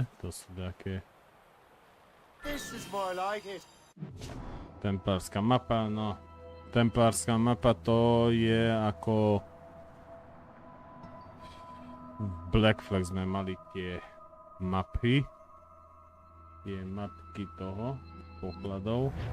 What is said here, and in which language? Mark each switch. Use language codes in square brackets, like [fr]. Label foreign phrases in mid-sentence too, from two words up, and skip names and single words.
[sk] To sú také... [en] This is more like it. [sk] Templárska mapa, no. Templárska mapa to je ako... V Black Flag sme mali tie mapy. Tie mapky toho, pokladov.